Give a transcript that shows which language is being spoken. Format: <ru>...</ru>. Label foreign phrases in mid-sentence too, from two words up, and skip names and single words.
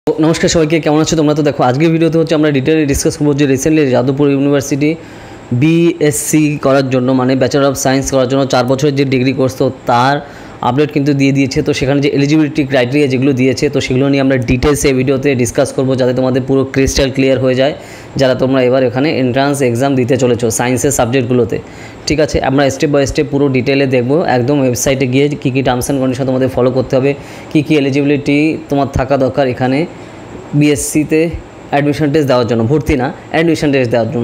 <bn>নমস্কার সবাইকে কেমন আছো তোমরা। তো দেখো আজকে ভিডিওতে হচ্ছে আমরা ডিটেলে ডিসকাস করব যে রিসেন্টলি যাদবপুর ইউনিভার্সিটি বিএসসি করার জন্য মানে</bn> <en>Bachelor of Science</en> <bn>করার জন্য 4 বছরের যে</bn> <en>degree course</en> <bn>তো তার আপডেট কিন্তু দিয়ে দিয়েছে। তো সেখানে যে</bn> <en>eligibility criteria</en> <bn>যেগুলো দিয়েছে তো সেগুলো নিয়ে আমরা ডিটেলসে এই ভিডিওতে ডিসকাস করব যাতে তোমাদের পুরো</bn> <en>crystal clear</en> <bn>হয়ে যায় যারা তোমরা এবার এখানে</bn> <en>entrance exam</en> <bn>দিতে চলেছো সায়েন্সের সাবজেক্টগুলোতে। ঠিক আছে, আমরা</bn> <en>step by step</en> <bn>পুরো ডিটেলে দেখব। একদম ওয়েবসাইটে গিয়ে কী কী</bn> <en>terms and condition</en> <bn>তোমাদের ফলো করতে হবে, কী কী এলিজিবিলিটি তোমার থাকা দরকার এখানে বিএসসিতে</bn> <en>admission test</en> <bn>দেওয়ার জন্য, ভর্তি না</bn> <en>admission test</en> <bn>দেওয়ার জন্য।</bn>